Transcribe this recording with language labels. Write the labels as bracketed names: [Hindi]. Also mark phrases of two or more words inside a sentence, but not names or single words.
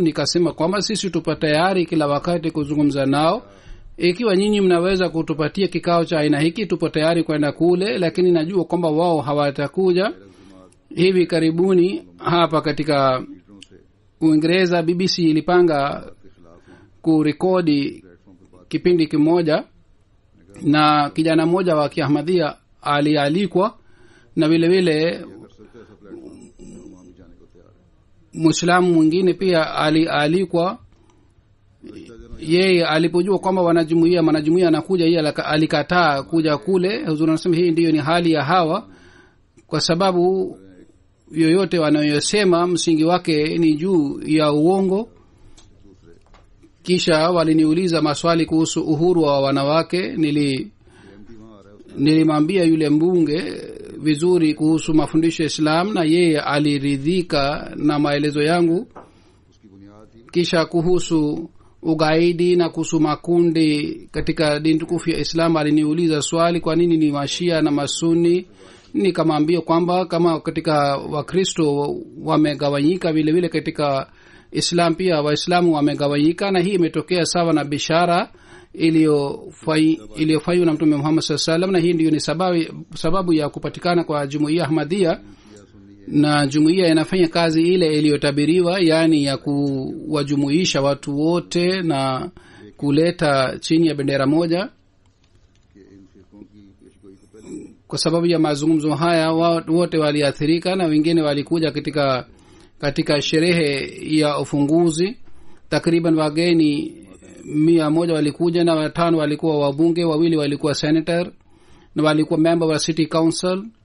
[Swahili] Nikasema kwamba sisi tupo tayari kila wakati kuzungumza nao. Ikiwa nyinyi mnaweza kutupatia kikao cha aina hiki, tupo tayari kwenda kule, lakini najua kwamba wao hawatakuja. Hivi karibuni hapa katika [Urdu] لیڈروں سے [Swahili] Uingereza BBC ilipanga [Urdu] کے خلاف ہیں [Swahili] kurekodi [Urdu] پلیٹ فارم پر بات [Swahili] kipindi kimoja, na kijana mmoja wa Kiahmadhia alialikwa, na vile vile [Urdu] کر سکتے ایسا پلیٹ فارم وہاں بھی جانے کو تیار ہے. [Swahili] Muislamu mwingine pia alialikwa. Yeye alipojua kwamba wanajumuia anakuja, yeye alikataa kuja kule. Huzuri anasema hii ndiyo ni hali ya hawa, kwa sababu yoyote wanayosema msingi wake ni juu ya uongo. Kisha waliniuliza maswali kuhusu uhuru wa wanawake. [Urdu] ایم پی وہاں آ رہا ہے [Swahili] Nilimwambia yule mbunge vizuri kuhusu mafundisho ya Islam, na yeye aliridhika na maelezo yangu. [Urdu] اس کی بنیاد ہی [Swahili] Kisha kuhusu ugaidi na kuhusu makundi katika dini tukufu ya Islam aliniuliza swali, kwa nini ni mashia na masuni. Nikamwambia kwamba kama katika Wakristo wamegawanyika, vile vile katika Islam pia Waislamu wamegawanyika, na hii imetokea sawa na bishara iliyofanywa na Mtume Muhammad [Arabic] صلى الله عليه وسلم, [Swahili] na hii ndiyo ni sababu ya kupatikana kwa jumuiya Ahmadiyya. Na jumuiya inafanya kazi ile iliyotabiriwa, yaani ya kuwajumuisha watu wote na kuleta chini ya bendera moja. [Urdu] کہ ان فرقوں کی پیشگوئی کو پہلے [Swahili] Kwa sababu ya mazungumzo haya wote waliathirika, na wengine walikuja katika sherehe ya ufunguzi. Takriban wageni 100 walikuja, na 5 walikuwa wabunge, 2 walikuwa senator, na walikuwa member wa [English] city council.